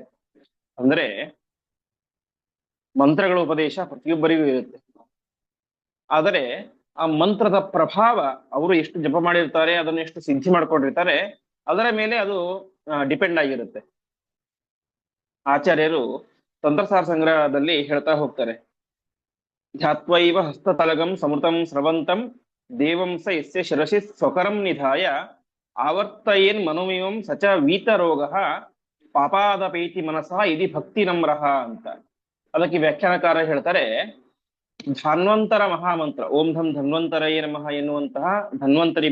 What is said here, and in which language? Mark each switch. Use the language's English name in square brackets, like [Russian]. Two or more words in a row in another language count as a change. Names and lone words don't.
[Kannada] ಅಂದ್ರೆ ಮಂತ್ರಗಳ ಉಪದೇಶ ಪ್ರತಿಯೊಬ್ಬರಿಗೂ ಇರುತ್ತೆ, ಆದರೆ ಆ ಮಂತ್ರದ ಪ್ರಭಾವ ಅವರು ಎಷ್ಟು ಜಪ ಮಾಡಿರ್ತಾರೆ, ಅದನ್ನು ಎಷ್ಟು ಸಿದ್ಧಿ ಮಾಡ್ಕೊಂಡಿರ್ತಾರೆ, ಅದರ ಮೇಲೆ ಅದು ಡಿಪೆಂಡ್ ಆಗಿರುತ್ತೆ. ಆಚಾರ್ಯರು ತಂತ್ರಸಾರ ಸಂಗ್ರಹದಲ್ಲಿ ಹೇಳ್ತಾ ಹೋಗ್ತಾರೆ, [Sanskrit] ಧ್ಯಾತ್ವೈವ ಹಸ್ತತಲಗಂ ಸಮೃತಂ ಸ್ರವಂತಂ ದೇವಂ ಸ ಯಸ್ಯ ಶಿರಸಿ ಸ್ವಕರಂ ನಿಧಾಯ ಆವರ್ತಯೇನ್ ಮನುಮಿಮಂ ಸಚ ವೀತರೋಗ ಪಾಪಾದಪೇತಿ ಮನಸಃ ಇದಿ ಭಕ್ತಿ ನಮ್ರಹ ಅಂತ. [Kannada] ಅದಕ್ಕೆ ವ್ಯಾಖ್ಯಾನಕಾರ ಹೇಳ್ತಾರೆ, ಧನ್ವಂತರ ಮಹಾಮಂತ್ರ, [Sanskrit] ಓಂ ಧಂ ಧನ್ವಂತರಯೇ ನಮಃ [Kannada] ಎನ್ನುವಂತಹ ಧನ್ವಂತರಿ